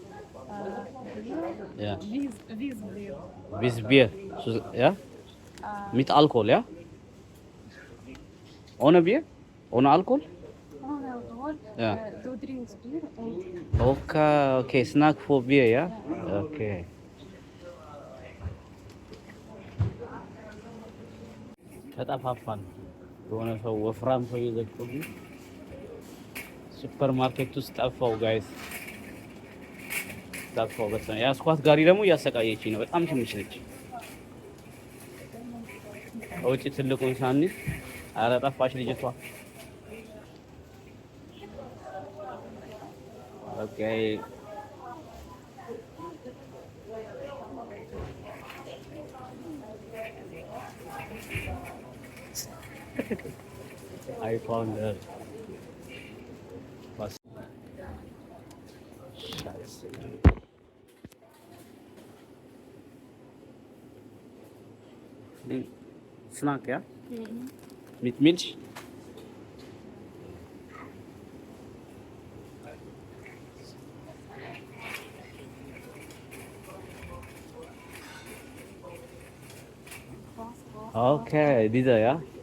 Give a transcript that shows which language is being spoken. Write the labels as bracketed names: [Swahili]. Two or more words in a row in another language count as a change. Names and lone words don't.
[German] Ja. Wiesbier. Bis Bier. Ja? Mit Alkohol, ja? Ohne Bier? Ohne Alkohol? Ohne Alkohol. Ja. Du trinkst Bier und Okay, Snack for Bier, ja? Okay. [Amharic] ተጠፋፋን። የሆነ ሰው ወፍራም ሰው ይዘግቶብኝ ሱፐር ማርኬት ውስጥ ጠፋው ጋይስ። ጠፋው በጣም ያስኳት ጋሪ ደግሞ እያሰቃየችኝ ነው። በጣም ትንሽ ነች። ውጪ ትልቁን ሳንይዝ ኧረ ጠፋች ልጅቷ። ኦኬ [English] I found her. [German] Was? Scheiße. Snack, ja? Mit Milch? Okay, dieser, ja?